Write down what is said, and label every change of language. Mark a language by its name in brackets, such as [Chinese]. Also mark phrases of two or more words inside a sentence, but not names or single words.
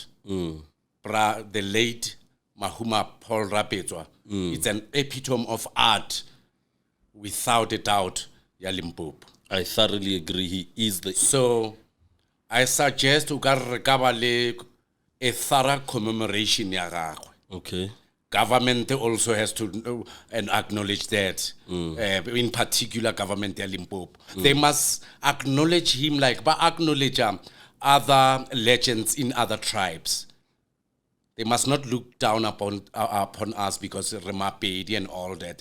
[English] The late Mahuma Paul Rapetsoa. It's an epitome of art, without a doubt, ya Limpopo. I thoroughly agree. He is the... So, I suggest a thorough commemoration [Northern Sotho] ya gagwe. [English] Okay. government also has to know and acknowledge that. In particular, government in Limpopo. They must acknowledge him like, but acknowledge other legends in other tribes. They must not look down upon us because Remapedi and all that.